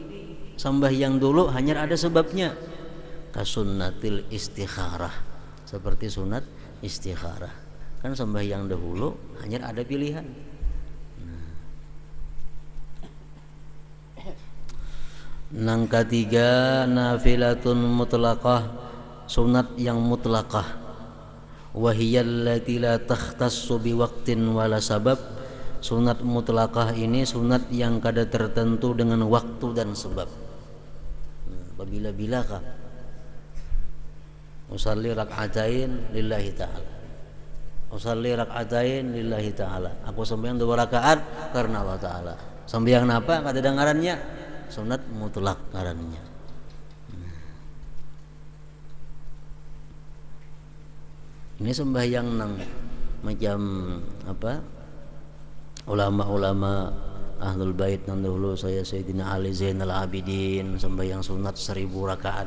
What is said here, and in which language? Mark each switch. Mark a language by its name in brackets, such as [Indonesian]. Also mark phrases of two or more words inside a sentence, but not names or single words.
[Banjar] Sembahyang dulu hanya ada sebabnya. [Arabic] كسنة الاستخارة, [Banjar] seperti sunat istikharah. Kan sembahyang dahulu hanya ada pilihan. Nang ketiga [Arabic] نافلة مطلقة, [Banjar] sunat yang mutlaqah. [Arabic] وهي التي لا تختص بوقت ولا سبب. [Banjar] Sunat mutlaqah ini sunat yang kada tertentu dengan waktu dan sebab. Bila-bila kah [Arabic] أصلي ركعتين لله تعالى, أصلي ركعتين لله تعالى, [Banjar] aku sembahyang 2 rakaat karena Allah Ta'ala. Sembahyang apa? Kada ada ngarannya, sunat mutlak ngarannya. Ini sembahyang nang macam apa, ulama-ulama Ahlul Bait nang dahulu, saya Sayyidina Ali Zainal Abidin sembahyang sunat 1000 rakaat.